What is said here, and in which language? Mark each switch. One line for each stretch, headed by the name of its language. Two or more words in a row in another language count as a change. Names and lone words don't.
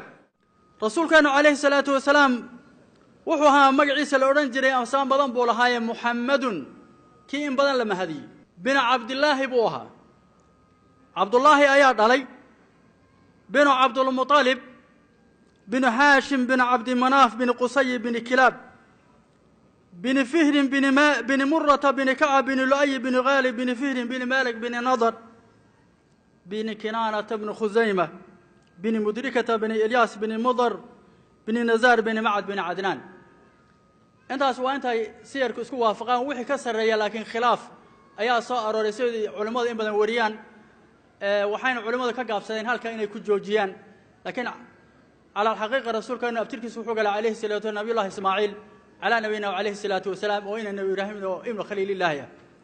Somali: rasuulkeenu
Arabic: عليه الصلاة والسلام
Somali: wuxuu ahaa magaciisa la odhan jiray amsaan badan buu lahaayee muxammadun kii in badan la mahadiyey binu cabdillaahi buu ahaa. cabdullaahi ayaa dhalay binu cabdulmuطalib binu haashim binu cabdimanaaf binu qusay binu kilaab binu fihrin binu murata binu kacab binu lu'ay binu khaalib binu fihrin binu malik binu nadar binu kinaanata binu khusayma binu mudrikata binu ilyaas binu mudar binu nazaar binu macad binu cadnaan. intaas waa intay siyarku isku waafaqaan wixii ka sarreeya laakiin khilaaf ayaa soo arooray sidii culimmadu in badan wariyaan waxayna culimmadu ka gaabsadeen halka inay ku joojiyaan. laakiin
Arabic: على الحقيقة
Somali: rasuulkeenu abtirkiisu wuxuu galay
Arabic: عليه الصلاة و
Somali: nabiyullahi ismaaciil
Arabic: على نبينا عليه الصلاة والسلام
Somali: oo ina nabi ibraahim oo
Arabic: ابن خليل الله
Somali: ah.